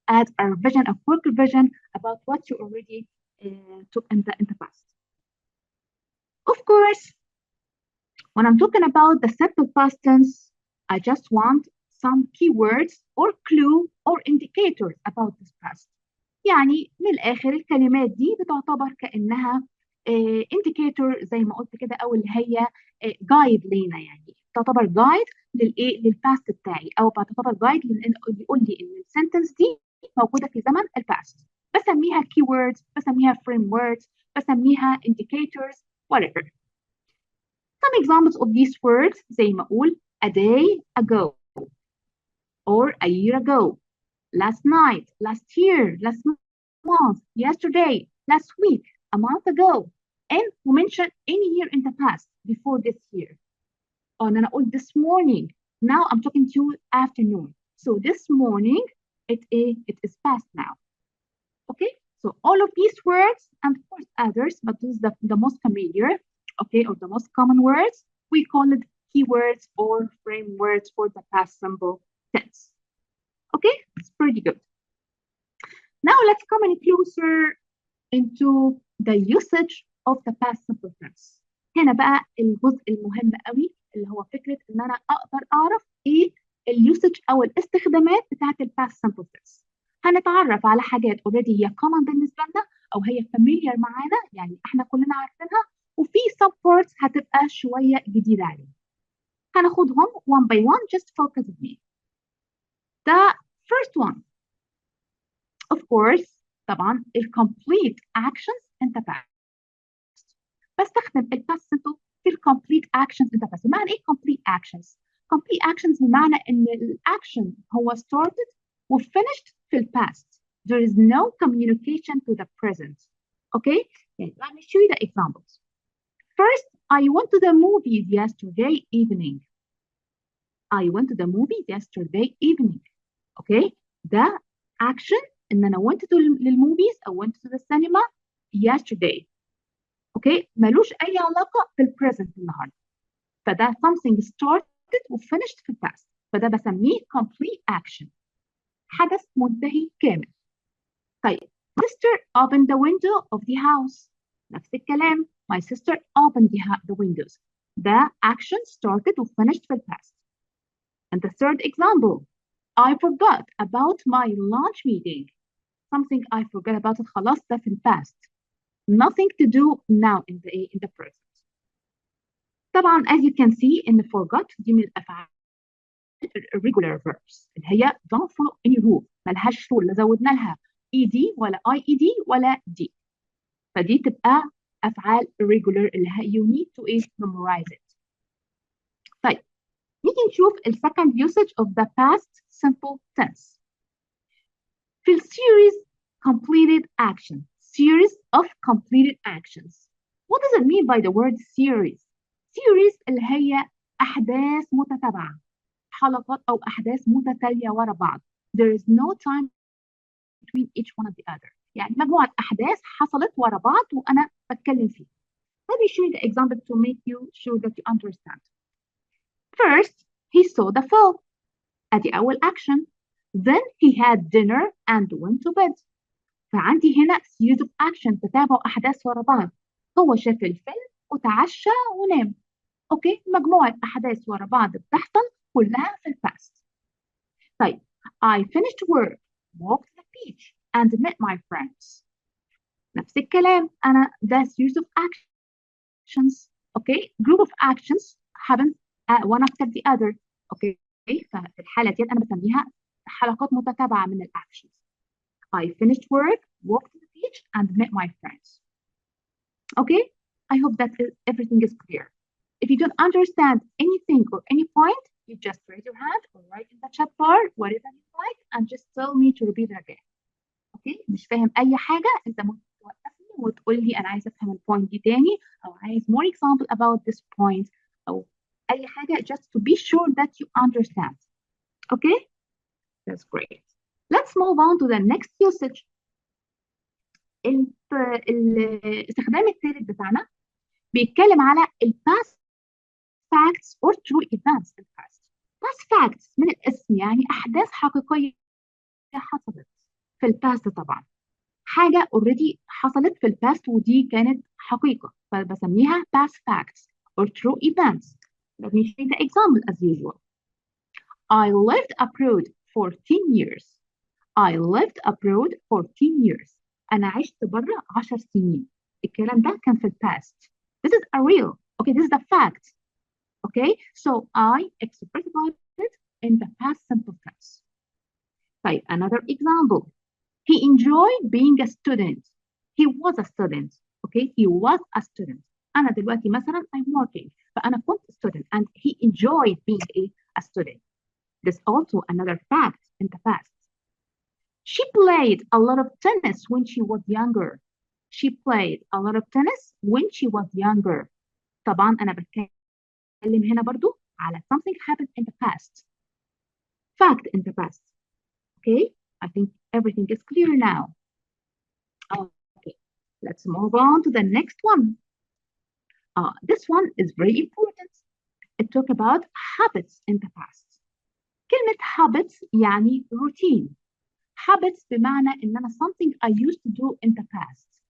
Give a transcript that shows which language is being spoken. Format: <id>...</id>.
<en>add a revision, a quick revision about what you already took in the past. Of course, when I'm talking about the simple past tense, I just want some keywords or clue or indicators about this past.</en> <ar>يعني من الآخر الكلمات دي بتعتبر كأنها indicator زي ما قلت كده، أو اللي هي guide لينا، يعني تعتبر guide للباست بتاعي، أو بتعتبر guide بيقول لي إن السنتنس دي موجودة في زمن الباست. بسميها</ar> <en>keywords، بسميها framewords، بسميها indicators whatever. Some examples of these words</en> <ar>زي ما أقول</ar> <en>a day ago or a year ago, last night, last year, last month, yesterday, last week, a month ago, and we mention any year in the past before this year. And then I</en> <ar>أقول</ar> <en>this morning. Now I'm talking to you afternoon. So this morning, it is past now. Okay, so all of these words, and of course others, but those are the most familiar, okay, or the most common words, we call it keywords or framewords for the past simple tense. Okay, it's pretty good. Now let's come in closer into the usage of the past simple tense.</en> <ar>هنا بقى الجزء المهم قوي اللي هو فكرة ان انا اقدر اعرف ايه اليوسج او الاستخدامات بتاعت الباست</ar> <en>simple tense.</en> <ar>هنتعرف على حاجات already هي common بالنسبة لنا او هي familiar معانا، يعني احنا كلنا عارفينها، وفي</ar> <en>sub parts</en> <ar>هتبقى شوية جديدة علينا. هناخدهم</ar> <en>one by one, just focus with me. The first one, of course,</en> <ar>طبعا</ar> <en>complete actions in the past.</en> <ar>بستخدم</ar> <en>past simple في complete actions in the past.</en> <ar>بمعنى ايه complete actions؟ complete actions بمعنى ان الاكشن هو</ar> <en>started و finished</en> <ar>في past.</ar> <en>There is no communication to the present. Okay? Let me show you the examples. First, I went to the movies yesterday evening. I went to the movies yesterday evening. Okay?</en> <ar>ده action ان انا</ar> <en>went to للموفيز او went to the cinema yesterday.</en> <ar>اوكي، ملوش اي علاقه بالبريزنت النهارده، فده</ar> <en>something started و finished</en> <ar>في الباست، فده بسميه complete action، حدث منتهي كامل.</ar> <en>طيب sister opened the window of the house.</en> <ar>نفس الكلام،</ar> <en>my sister opened the windows.</en> <ar>ده action</ar> <en>started و finished</en> <ar>في الباست.</ar> <en>And the third example, I forgot about my lunch meeting. Something I forgot about it</en> <ar>خلاص ده في الباست.</ar> <en>Nothing to do now in the present.</en> <ar>طبعا as you can see in the forgot دي من الأفعال</ar> <en>irregular verbs</en> <ar>اللي هي</ar> <en>don't follow any rule،</en> <ar>ملهاش rule، لا زودنا لها ed ولا ied ولا d، فدي تبقى أفعال irregular اللي هي</ar> <en>you need to memorize it.</en> <ar>طيب نيجي نشوف ال</ar> <en>second usage of the past simple tense. في series completed action. Series of completed actions. What does it mean by the word series?</en> <ar>Series اللي هي أحداث متتابعة، حلقات أو أحداث متتالية ورا بعض.</ar> <en>There is no time between each one of the other.</en> <ar>يعني مجموعة أحداث حصلت ورا بعض وأنا بتكلم فيها.</ar> <en>Let me show you the example to make you sure that you understand. First, he saw the film.</en> <ar>أدي أول action.</ar> <en>Then he had dinner and went to bed.</en> <ar>فعندي هنا</ar> <en>series of action،</en> <ar>تتابع أحداث ورا بعض. هو شاف الفيلم وتعشى ونام. أوكي، مجموعة أحداث ورا بعض بتحصل كلها في الباست.</ar> <en>طيب I finished work, walked the beach and met my friends.</en> <ar>نفس الكلام، أنا ده</ar> <en>series of actions. Okay, group of actions happen one after the other.</en> <ar>أوكي، ففي الحالة دي أنا بسميها حلقات متتابعة من الأكشنز.</ar> <en>I finished work, walked to the beach, and met my friends. Okay? I hope that everything is clear. If you don't understand anything or any point, you just raise your hand or write in the chat bar whatever you like and just tell me to repeat it again. Okay?</en> <ar>مش فاهم أي حاجة، أنت ممكن توقفني وتقول لي أنا عايز أفهم البوينت دي تاني، أو عايز</ar> <en>more example about this point،</en> <ar>أو أي حاجة</ar> <en>just to be sure that you understand. Okay? That's great. Let's move on to the next usage.</en> <ar>الاستخدام الثالث بتاعنا بيتكلم على</ar> <en>past facts or true events in past.</en> <ar>Past facts من الاسم يعني أحداث حقيقية حصلت. في الباست طبعا، حاجة already حصلت في الباست ودي كانت حقيقة، فبسميها</ar> <en>past facts or true events. Let me take the example as usual. I lived abroad for 10 years. I lived abroad for 10 years.</en> <ar>أنا عشت برا 10 سنين. الكلام ده كان في الباست.</ar> <en>This is a real. Okay, this is the fact. Okay, so I express about it in the past simple tense. طيب, another example. He enjoyed being a student. He was a student. Okay, he was a student.</en> <ar>أنا دلوقتي مثلا</ar> <en>I'm working.</en> <ar>فأنا كنت</ar> <en>student and he enjoyed being a student. There's also another fact in the past. She played a lot of tennis when she was younger. She played a lot of tennis when she was younger.</en> <ar>طبعا أنا بتكلم هنا برضو على</ar> <en>something happened in the past. Fact in the past. Okay, I think everything is clear now. Okay, let's move on to the next one. This one is very important. It talks about habits in the past.</en> <ar>كلمة habits يعني routine. Habits بمعنى إن أنا</ar> <en>something I used to do in the past.</en>